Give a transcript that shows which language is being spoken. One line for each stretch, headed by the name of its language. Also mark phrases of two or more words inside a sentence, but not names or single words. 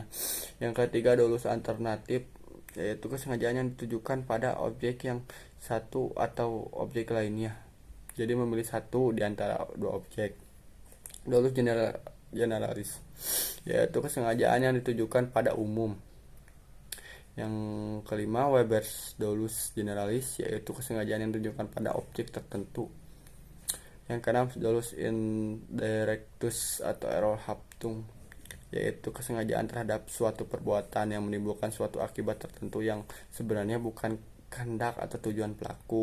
Indonesian: Yang ketiga, dolus alternatif, yaitu kesengajaan yang ditujukan pada objek yang satu atau objek lainnya. Jadi memilih satu di antara dua objek.
Latin: Dolus generalis,
Indonesian: yaitu kesengajaan yang ditujukan pada umum. Yang kelima,
Latin: Weber's dolus generalis,
Indonesian: yaitu kesengajaan yang ditujukan pada objek tertentu. Yang keenam,
Latin: dolus indirectus
Indonesian: atau error haptung, yaitu kesengajaan terhadap suatu perbuatan yang menimbulkan suatu akibat tertentu yang sebenarnya bukan kehendak atau tujuan pelaku.